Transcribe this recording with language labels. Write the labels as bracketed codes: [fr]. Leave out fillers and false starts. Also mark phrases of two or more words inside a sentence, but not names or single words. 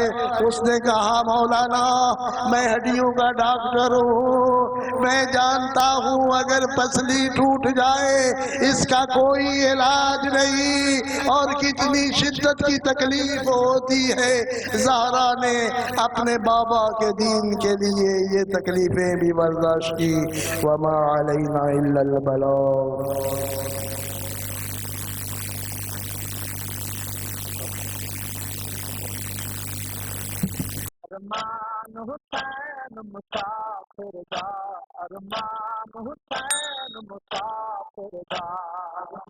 [ur] اس نے کہا مولانا میں ہڈیوں کا ڈاکٹر ہوں، میں جانتا ہوں اگر پسلی ٹوٹ جائے اس کا کوئی علاج نہیں اور کتنی شدت کی تکلیف ہوتی ہے. زہرا نے اپنے بابا کے دین کے لیے یہ تکلیفیں بھی برداشت کی. [ar] وما علینا الا البلاغ. [pa] ارمان حسین مسافر دا، ارمان حسین مسافر دا.